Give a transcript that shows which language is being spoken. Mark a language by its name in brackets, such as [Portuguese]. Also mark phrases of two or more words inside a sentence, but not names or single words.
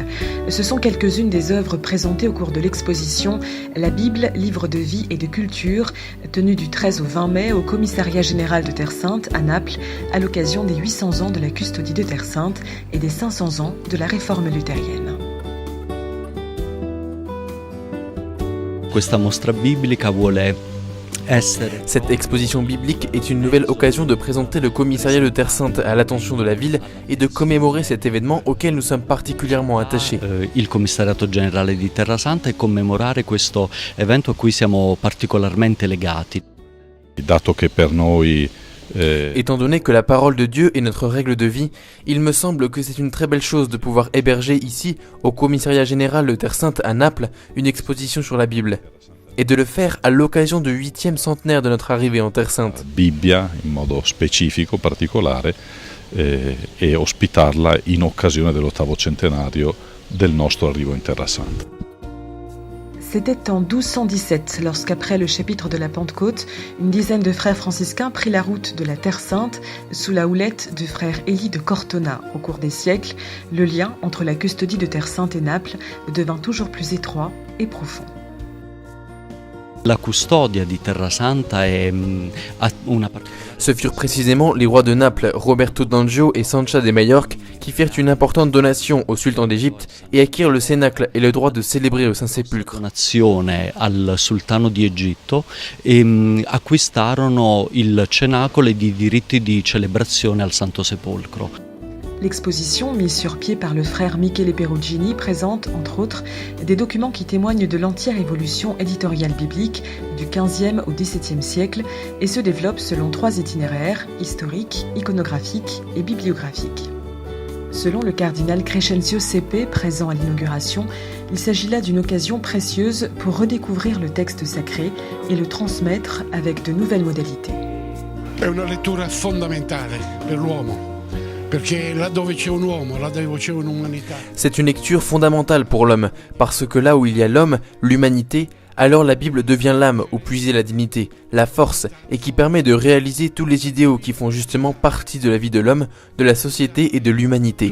[French] Ce sont quelques-unes des œuvres présentées au cours de l'exposition La Bible, livre de vie et de culture, tenue du 13 au 20 mai au Commissariat général de Terre Sainte à Naples, à l'occasion des 800 ans de la custodie de Terre Sainte et des 500 ans de la réforme luthérienne. [Italian] Questa mostra biblica vuole essere [French] Cette exposition biblique est une nouvelle occasion de présenter le commissariat de Terre Sainte à l'attention de la ville et de commémorer cet événement auquel nous sommes particulièrement attachés. [Italian] il commissariato generale di Terra Santa e commemorare questo evento a cui siamo particolarmente legati. Dato che per noi [French] Étant donné que la parole de Dieu est notre règle de vie, il me semble que c'est une très belle chose de pouvoir héberger ici, au Commissariat Général de Terre Sainte à Naples, une exposition sur la Bible. Et de le faire à l'occasion du 8e centenaire de notre arrivée en Terre Sainte. [Italian] Bibbia in modo specifico, particolare, e ospitarla in occasione dell'8° centenario del nostro arrivo in Terra Santa. [French] C'était en 1217, lorsqu'après le chapitre de la Pentecôte, une dizaine de frères franciscains prit la route de la Terre Sainte sous la houlette du frère Élie de Cortona. Au cours des siècles, le lien entre la custodie de Terre Sainte et Naples devint toujours plus étroit et profond. [Italian] La custodia di Terra Santa è una [French] Ce furent précisément les rois de Naples, Roberto d'Anjou et Sancha de Majorque, qui firent une importante donation au sultan d'Égypte et acquirent le cénacle et le droit de célébrer au Saint-Sépulcre. [Italian] donazione al sultano di Egitto e acquistarono il cenacolo e i diritti di celebrazione al Santo Sepolcro. [French] L'exposition, mise sur pied par le frère Michele Perugini, présente, entre autres, des documents qui témoignent de l'entière évolution éditoriale biblique du XVe au XVIIe siècle et se développe selon 3 itinéraires, historiques, iconographiques et bibliographiques. Selon le cardinal Crescenzio Sepe, présent à l'inauguration, il s'agit là d'une occasion précieuse pour redécouvrir le texte sacré et le transmettre avec de nouvelles modalités. [Italian] È una lettura fondamentale per l'uomo. [French] C'est une lecture fondamentale pour l'homme, parce que là où il y a l'homme, l'humanité, alors la Bible devient l'âme où puiser la dignité, la force, et qui permet de réaliser tous les idéaux qui font justement partie de la vie de l'homme, de la société et de l'humanité.